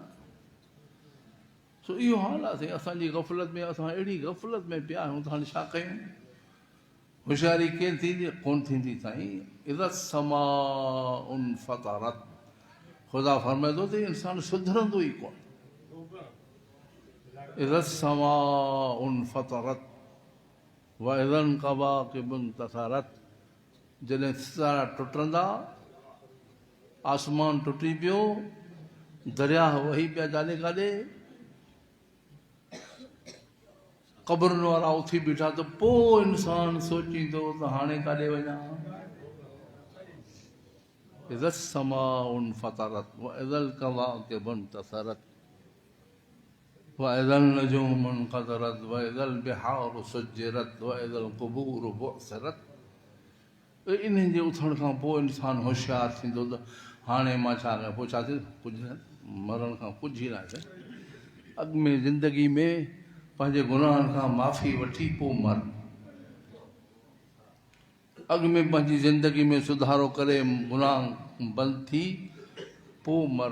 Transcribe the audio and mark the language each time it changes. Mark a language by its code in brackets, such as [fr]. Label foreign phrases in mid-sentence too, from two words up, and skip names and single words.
[sd] सो इहो हाल आहे साईं, असांजी ग़फ़लत में, असां अहिड़ी ग़फ़लत में पिया आहियूं त हाणे छा कयूं? होशियारी कीअं थींदी? कोन थींदी साईं। [ar] إذا السماء انفطرت, [sd] ख़ुदा फरमाए थो त इंसानु सुधरंदो ई कोन। [ar] إذا السماء انفطرت وإذا الكواكب انتثرت, [sd] जॾहिं सितारा टुटंदा, आसमान टुटी पियो, दरिया वही पिया जाने काॾे, क़बरुनि वारा उथी बीठा, त पोइ इंसानु सोचींदो त हाणे काॾे वञा। [ar] إذا السماء انفطرت وإذا الكواكب انتثرت وإذا النجوم انكدرت وإذا البحار سجرت وإذا القبور بعثرت. [sd] इन्हनि जे उथण खां पोइ इंसानु होशियारु थींदो त हाणे मां छा कयां? पोइ छा थींदो? कुझु न, मरण खां कुझु ई न आहे। अॻु में ज़िंदगी में पंहिंजे गुनाहनि खां माफ़ी वठी पोइ मर। अॻु में पंहिंजी ज़िंदगी में सुधारो करे गुनाह बंदि थी पोइ मर।